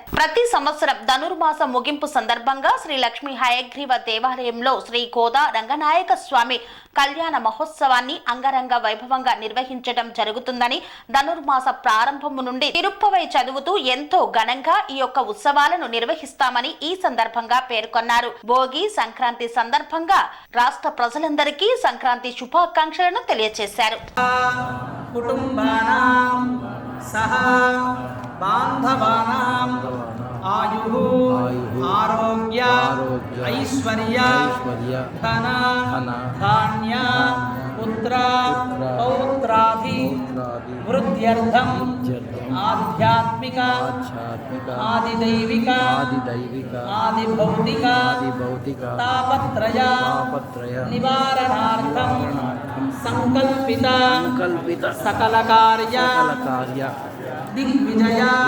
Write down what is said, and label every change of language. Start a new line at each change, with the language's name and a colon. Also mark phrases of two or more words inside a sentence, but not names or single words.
Telugu: ప్రతి సంవత్సరం ధనుర్మాస ముగింపు సందర్భంగా శ్రీ లక్ష్మీ హయగ్రీవ దేవాలయంలో శ్రీ గోదా రంగనాయక స్వామి కళ్యాణ మహోత్సవాన్ని అంగరంగ వైభవంగా నిర్వహించడం జరుగుతుందని, ధనుర్మాస ప్రారంభము నుండి తిరుప్పవై చదువుతూ ఎంతో ఘనంగా ఈ యొక్క ఉత్సవాలను నిర్వహిస్తామని ఈ సందర్భంగా పేర్కొన్నారు. భోగి సంక్రాంతి సందర్భంగా రాష్ట్ర ప్రజలందరికీ సంక్రాంతి శుభాకాంక్షలను తెలియజేశారు.
Sanskrit: आयु आरोग्य ऐश्वर्य धन धान्य पुत्र पौत्रादि वृद्ध्यर्थम आध्यात्मिक आदिदैविक आदिभौतिक तापत्रय निवारणार्थम संकल्पित सकल कार्य दिग्विजय